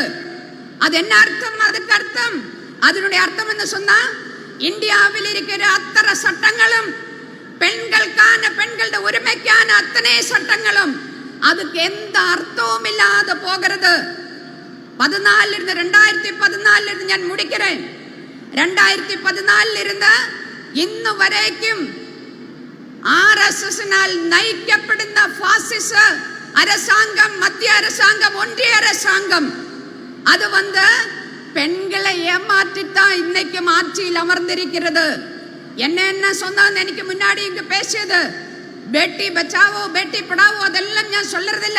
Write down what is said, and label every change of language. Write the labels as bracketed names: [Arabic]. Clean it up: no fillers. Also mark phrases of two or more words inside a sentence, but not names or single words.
[Tamil] அது என்ன அர்த்தம்? அதுக்கு அர்த்தம், அதனுடைய அர்த்தம் என்ன சொன்னா, இந்தியாவில் இருக்கிற அத்தனை சட்டங்களும் பெண்களுக்கான, பெண்களோட உரிமைக்கான அத்தனை சட்டங்களும் அதுக்கு எந்த அர்த்தமும் இல்லாத போகிறது. 2014 ഞാൻ முடிக்கிறேன். 2014 [Malayalam] ഇന്ന് വരേക്കും RSSനാൽ നയിക്കപ്പെടുന്ന ഫാസിസ [Tamil] அரசாங்கம், மத்திய அரசாங்கம், ஒன்றிய அரசாங்கம் அது பெண்களை ஏமாற்றித்தான் இன்னைக்கும் ஆட்சியில் அமர்ந்திருக்கிறது. என்ன சொன்னான்னு எனக்கு முன்னாடி இங்க பேசியது, [Hindi] बेटी बचाओ बेटी पढ़ाओ [Tamil] அதெல்லாம் நான் சொல்றதில்ல.